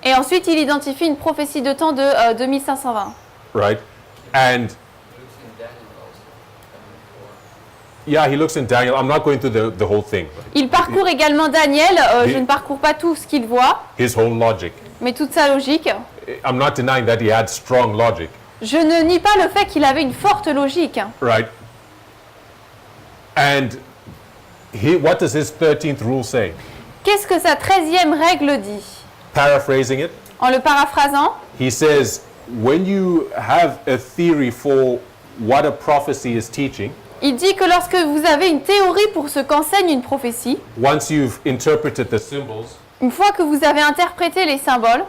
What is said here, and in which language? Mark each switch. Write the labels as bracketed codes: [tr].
[fr] Et ensuite, il identifie une prophétie de temps de 2520. [en] right? And yeah, he looks in Daniel. I'm not going through the whole thing. [fr] Il parcourt également Daniel. Je ne parcours pas tout ce qu'il voit, [en] His whole logic. [fr] mais toute sa logique. [en] I'm not denying that he had strong logic, [fr] Je ne nie pas le fait qu'il avait une forte logique. [en] right? And what does his 13th rule say? [fr] Qu'est-ce que sa 13e règle dit? [en] Paraphrasing it, [fr] En le paraphrasant, [en] he says, when you have a theory for what a prophecy is teaching, [fr] il dit que lorsque vous avez une théorie pour ce qu'enseigne une prophétie, [en] once you've interpreted the symbols [fr] une fois que vous avez interprété les symboles